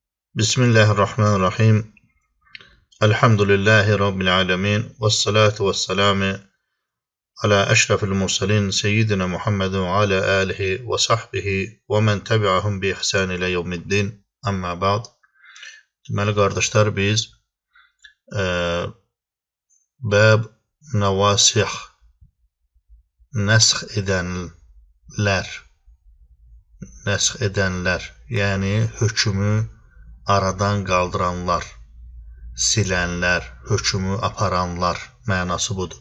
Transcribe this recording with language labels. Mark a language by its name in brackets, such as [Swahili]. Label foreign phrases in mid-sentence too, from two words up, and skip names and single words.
[Arabic] بسم الله الرحمن الرحيم. الحمد لله رب العالمين. والصلاة والسلام على أشرف المرسلين. سيدنا محمد وعلى آله وصحبه ومن تبعهم بإحسان إلى يوم الدين. أما بعد. [Azerbaijani] Deməli, qardaşlar, biz [Arabic] باب النواسخ, [Azerbaijani] nəsx edənlər, yəni hökmü aradan qaldıranlar, silənlər, hökmü aparanlar mənası budur.